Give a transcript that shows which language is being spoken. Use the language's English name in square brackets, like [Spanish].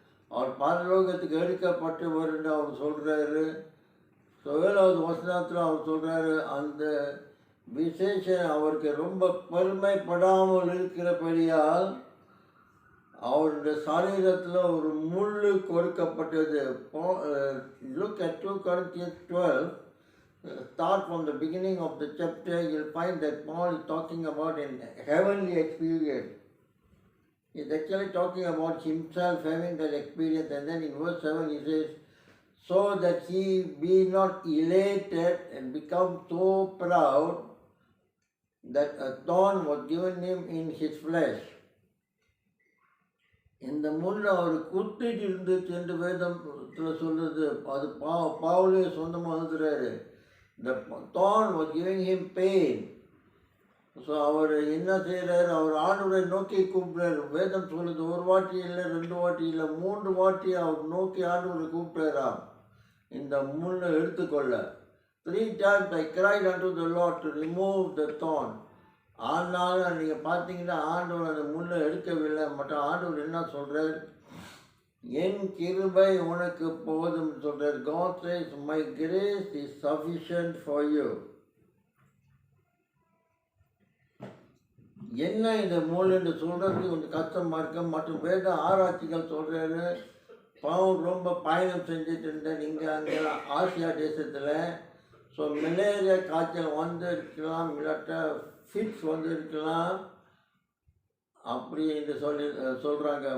[Tamil] அவர் பரலோகத்துக்கு எடுக்கப்பட்டவர்னு அவர் சொல்கிறாரு. 7வது வசனத்தில் அவர் சொல்கிறாரு, அந்த விசேஷம் அவருக்கு ரொம்ப பெருமைப்படாமல் இருக்கிறபடியால் அவருடைய சரீரத்தில் ஒரு முள்ளு கொடுக்கப்பட்டது. [English] Look at 2 Corinthians 12. Start from the beginning of the chapter. You'll find that Paul is talking about an heavenly experience. He's actually talking about himself having that experience. And then in verse 7 he says, so that he be not elated and become so proud that a thorn was given him in his flesh. [Tamil] இந்த முள் அவர் குத்திட்டு இருந்துச்சு என்று வேதத்தில் சொல்லுது. அது பவுலே சொந்தமாக எழுதுறாரு. [English] The thorn was giving him pain. [Tamil] So அவர் என்ன செய்கிறார்? அவர் ஆண்டவரை நோக்கி கூப்பிட்றாரு. வேதம் சொல்லுது, 1 வாட்டி இல்லை, 2 வாட்டி இல்லை, 3 வாட்டி அவர் நோக்கி ஆண்டவரை கூப்பிட்டாராம் இந்த முள்ளை எடுத்துக்கொள்ள. [English] 3 times I cried unto the Lord to remove the thorn. [Tamil] ஆனாலும் நீங்கள் பார்த்தீங்கன்னா ஆண்டவர் அந்த முள்ளை எடுக்கவில்லை. மற்றும் ஆண்டவர் என்ன சொல்கிறார்? என் கிருபை உனக்கு போதும் சொல்கிறார். [English] God says, my grace is sufficient for you. [Tamil] என்ன இந்த மூலன்னு சொல்கிறது கொஞ்சம் கஷ்டமாக இருக்கு. மற்றும் வேத ஆராய்ச்சிகள் சொல்கிறாரு, பவுல் ரொம்ப பயணம் செஞ்சுட்டு இருந்தேன் இங்கே அங்கே ஆசியா தேசத்தில். ஸோ மலேரியா காய்ச்சல் வந்து இருக்கலாம், இல்லாட்ட ஃபிட்ஸ் வந்து இருக்கலாம் அப்படி என்று சொல்கிறாங்க.